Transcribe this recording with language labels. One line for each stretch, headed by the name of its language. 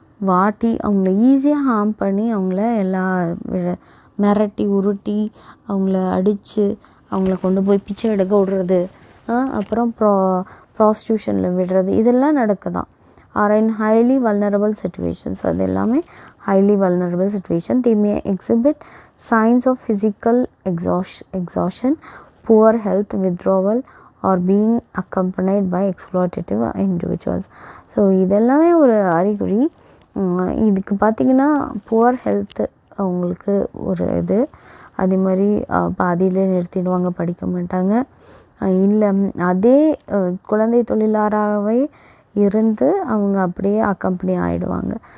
Tamil: வாட்டி அவங்கள ஈஸியாக ஹார்ம் பண்ணி அவங்கள எல்லா மிரட்டி உருட்டி அவங்கள அடித்து அவங்கள கொண்டு போய் பிச்சை எடுக்க விடுறது, அப்புறம் ப்ராஸ்டியூஷனில் விடுறது, இதெல்லாம் நடக்குதான்.
English: Are in highly vulnerable situations.
Tamil: அது எல்லாமே highly vulnerable situation.
English: They may exhibit signs of physical exhaustion, poor health, withdrawal or being accompanied by exploitative individuals.
Tamil: So இதெல்லாமே ஒரு அறிகுறி. இதுக்கு பார்த்திங்கன்னா புவர் ஹெல்த்து அவங்களுக்கு ஒரு இது, அதே மாதிரி பாதியிலே நிறுத்திடுவாங்க, படிக்க மாட்டாங்க, இல்லை அதே குழந்தை தொழிலாளராகவே இருந்து அவங்க அப்படியே அக்கம்பெனி ஆகிடுவாங்க.